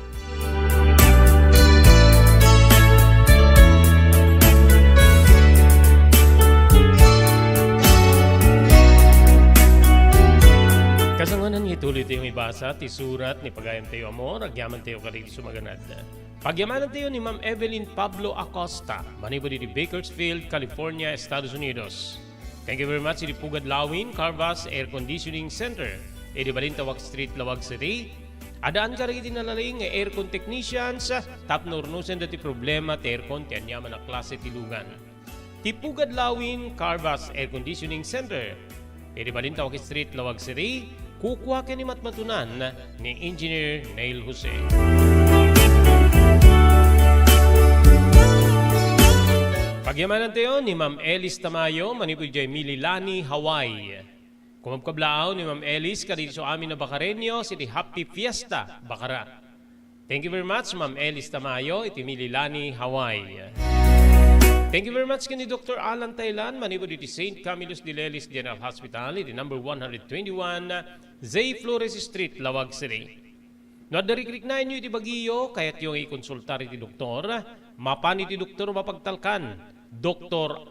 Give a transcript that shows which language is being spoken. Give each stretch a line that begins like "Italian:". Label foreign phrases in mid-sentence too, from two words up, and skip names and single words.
Iloko: Kasanganan nga ituloy tayong ibasa, ti surat ni Pagayam tayo Amor, agyaman tayo karili sumaganad. Pagyamanan tayo ni Ma'am Evelyn Pablo Acosta, manibod di Bakersfield, California, Estados Unidos.
English: Thank you very much,
Iloko: iti Pugad Lawin, Carvas Air Conditioning Center, iti Balintawak Street, Lawag City. Adaan ka rin tinalaling nga aircon technicians, tapnornusen dati problema ti aircon ti anyaman na klase tilugan. Ti Pugad Lawin, Carvas Air Conditioning Center, iti Balintawak Street, Lawag City, kukuha ka ni matmatunan ni Engineer Neil Jose. Pagyamanan tayo ni Ma'am Elis Tamayo, manipod jay Mililani, Hawaii. Kumabkablaaw ni Ma'am Elis, kadito sa amin na Bakarenyo, iti Happy Fiesta, Bakara.
English: Thank you very much, Ma'am Elis Tamayo, iti Mililani, Hawaii. Thank you very much kini Dr.
Iloko: Alan Taylan, manipod iti St. Camillus de Lelis General Hospital, iti number 121, Zay Flores Street, Lawag City. Nadarikrik na inyo iti bagiyo, kaya't yung ikonsultar iti doktor, mapan iti doktor mapagtalkan, Dr.